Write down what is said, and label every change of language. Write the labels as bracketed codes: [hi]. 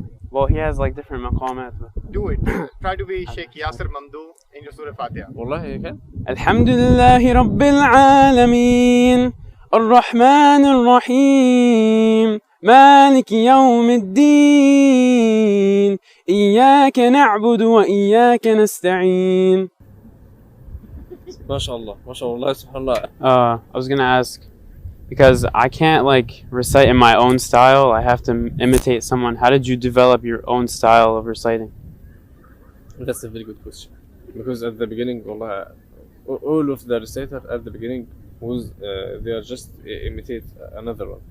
[en] Well, he has like different maqamat. Do it. Try to be Sheikh Yasser Mamdouh in your Surah Fatiha. والله you can. [ar] الحمد لله رب العالمين الرحمن الرحيم مالك يوم الدين إياك نعبد وإياك نستعين. ما شاء الله سبحان الله. [en] I was gonna ask, because I can't like recite in my own style, I have to imitate someone. How did you develop your own style of reciting? That's a very good question. Because at the beginning, والله, all of the reciter at the beginning was they are just imitate another one.